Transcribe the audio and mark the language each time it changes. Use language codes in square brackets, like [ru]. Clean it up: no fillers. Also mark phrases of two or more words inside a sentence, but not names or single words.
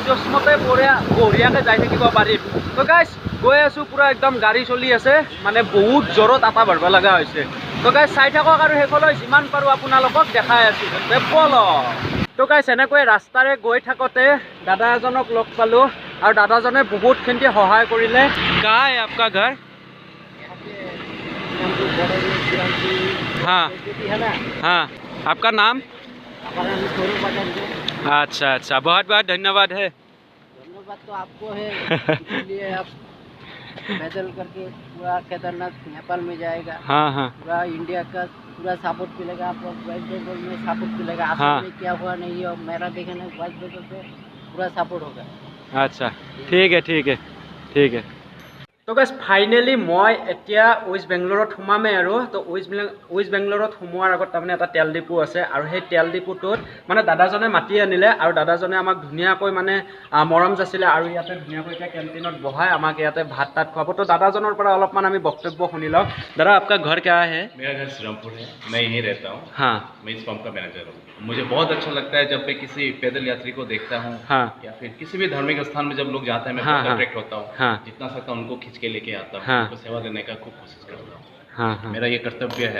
[as] জোচমতে বঢ়িয়াকৈ যাই থাকিব পাৰিম তো গাইজ গৈ আছোঁ পূৰা একদম গাড়ী চলি আছে মানে বহুত জোৰত আটা বাঢ়িব লগা হৈছে তো গাইজ চাই থাকক আৰু শেষলৈ যিমান পাৰোঁ আপোনালোকক দেখাই আছোঁ ব'লক তো গাইজ এনেকৈ ৰাস্তাৰে গৈ থাকোঁতে দাদা এজনক লগ পালোঁ আৰু দাদাজনে বহুতখিনি সহায় কৰিলে কাই আপোনাৰ ঘৰ [hi] हाँ हाँ आपका नाम अच्छा अच्छा बहुत बहुत धन्यवाद है धन्यवाद तो आपको है इसलिए आप पैदल करके पूरा केदारनाथ नेपाल में जाएगा हाँ हाँ पूरा इंडिया का पूरा सपोर्ट मिलेगा आपको वेस्ट बंगाल में सपोर्ट मिलेगा आसाम हाँ। में क्या हुआ नहीं है मेरा देखना वेस्ट बंगाल पे पूरा सपोर्ट होगा अच्छा ठीक है ठीक है ठीक है [as] তো গাইজ ফাইনেলি মই এতিয়া ৱেষ্ট বেংগলোৰত সোমামেই আৰু তো ৱেষ্ট বেংগলোৰত সোমোৱাৰ আগত তাৰমানে এটা তেল ডিপু আছে আৰু সেই তেল ডিপুটোত মানে দাদাজনে মাতি আনিলে আৰু দাদাজনে আমাক ধুনীয়াকৈ মানে মৰম যাচিলে আৰু ইয়াতে ধুনীয়াকৈ এতিয়া কেণ্টিনত বহাই আমাক ইয়াতে ভাত তাত খুৱাব তো দাদাজনৰ পৰা অলপমান আমি বক্তব্য শুনি লওঁ দাদা আপোনাৰ ঘৰ [hi] क्या है मेरा घर श्रीरामपुर है मैं यहीं रहता हूँ हाँ मैं इस पंप का मैनेजर हूँ मुझे बहुत अच्छा लगता है जब मैं किसी पैदल यात्री को देखता हूँ हाँ या फिर किसी भी धार्मिक स्थान में जब लोग जाते हैं मैं हाँ, बहुत हाँ, अट्रैक्ट होता हूँ हाँ जितना सकता हूँ उनको खींच के लेके आता हूँ हाँ, उनको सेवा देने का खूब कोशिश करता हूँ हाँ हाँ मेरा ये कर्तव्य है